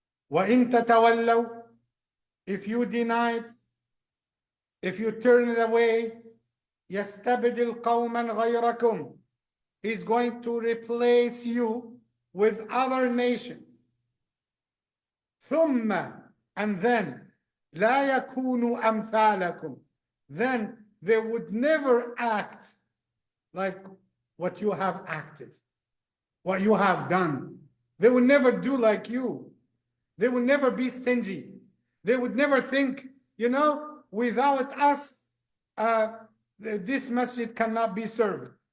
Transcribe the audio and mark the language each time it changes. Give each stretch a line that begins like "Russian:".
Arabic: وَإِن تَتَوَلَّوْا.
English: If you deny it, if you turn it away,
Arabic: يَسْتَبْدِلْ قَوْمًا غَيْرَكُمْ.
English: He's going to replace you with other nation.
Arabic: ثُمَّ.
English: And then
Arabic: لَا يَكُونُوا أَمْثَالَكُمْ.
English: Then they would never act like what you have acted, what you have done. They would never do like you. They would never be stingy. They would never think, without us, this masjid cannot be served.